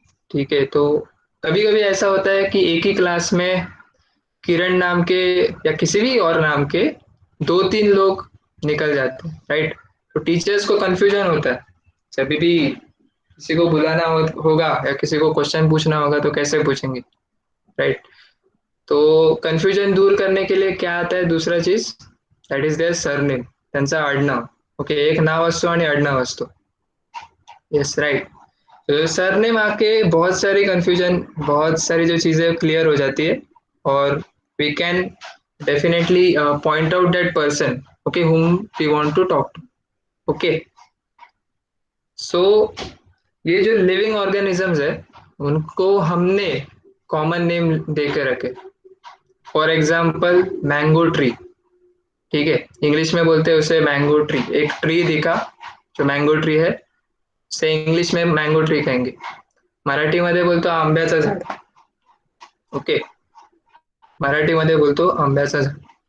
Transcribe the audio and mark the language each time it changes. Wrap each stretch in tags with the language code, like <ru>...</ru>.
<hi>ठीक है, तो कभी कभी ऐसा होता है कि एक ही क्लास में किरण नाम के या किसी भी और नाम के दो तीन लोग निकल जाते हैं, राइट। तो टीचर्स को कंफ्यूजन होता है जब भी किसी को बुलाना होगा या किसी को क्वेश्चन पूछना होगा तो कैसे पूछेंगे, राइट। तो कंफ्यूजन दूर करने के लिए क्या आता है, दूसरा चीज,</hi> <en>that is there surname,</en> <mr>त्यांचा आडनाव। ओके, एक नाव असतो आणि आडनाव असतो।</mr> <en>Yes, right.</en> <hi>तो सरनेम आके बहुत सारी कंफ्यूजन, बहुत सारी जो चीजें क्लियर हो जाती है,</hi> <en>और we can definitely point out that person,</en> <hi>okay,</hi> <en>whom we want to talk to।</en> <hi>Okay, सो ये जो लिविंग ऑर्गेनिजम्स है उनको हमने कॉमन नेम देके रखे। फॉर एग्जाम्पल मैंगो ट्री, ठीक है, इंग्लिश में बोलते हैं उसे मैंगो ट्री। एक ट्री दिखा जो मैंगो ट्री है, उसे इंग्लिश में मैंगो ट्री कहेंगे।</hi> <mr>मराठीमध्ये बोलतो आंब्याचं झाड। ओके, मराठीमध्ये बोलतो आंब्याचं झाड।</mr>